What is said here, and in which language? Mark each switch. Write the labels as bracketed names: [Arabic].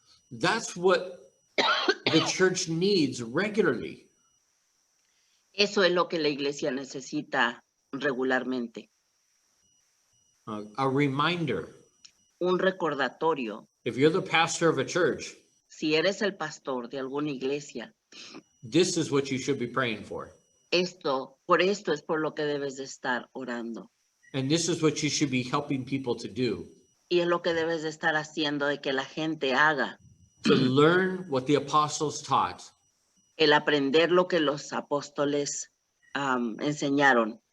[English] That's what the church needs regularly. [Spanish] Eso es lo que la iglesia necesita regularmente. [English] A reminder. [Spanish] Un recordatorio. [English] If you're the pastor of a church, [Spanish] Si eres el pastor de alguna iglesia, [English] this is what you should be praying for. [Spanish] por esto es por lo que debes de estar orando. [English] And this is what you should be helping people to do. [Spanish] Y es lo que debes de estar haciendo de que la gente haga. [English] To learn what the apostles taught. [Spanish] El aprender lo que los apóstoles enseñaron.